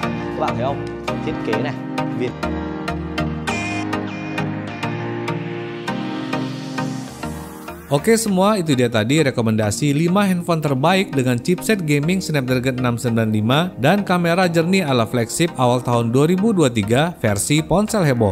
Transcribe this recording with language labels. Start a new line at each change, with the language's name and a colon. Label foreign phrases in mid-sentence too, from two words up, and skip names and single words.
Vietnamese: Các bạn thấy không? Thiết kế này, Việt.
Indonesian: Oke semua, itu dia tadi rekomendasi 5 handphone terbaik dengan
English: chipset gaming
Indonesian: Snapdragon 695 dan kamera jernih ala flagship awal tahun 2023 versi ponsel heboh.